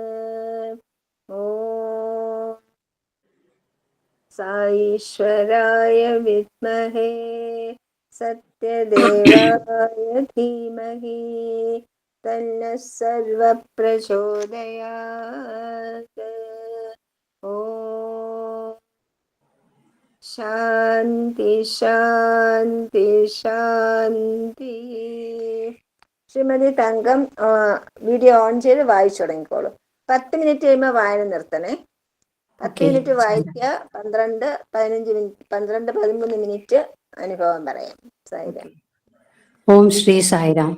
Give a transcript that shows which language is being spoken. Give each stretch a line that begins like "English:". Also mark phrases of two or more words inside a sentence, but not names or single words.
Sanskrit: ॐ साईश्वराय विद्महे सत्यदेवाय धीमहि तन्नः सर्वः प्रचोदयात्. ॐ शान्ति शान्ति शान्ति.
Malayalam: ശ്രീമതി തങ്കം വീഡിയോ ഓൺ ചെയ്ത് വായിച്ചു തുടങ്ങിക്കോളും. 10 മിനിറ്റ് കഴിയുമ്പോൾ വായന നിർത്തണേ. 10 മിനിറ്റ് വായിക്കുക, 12-13 മിനിറ്റ് അനുഭവം പറയാം. സായിരാം. ഓം ശ്രീ സായിരാം.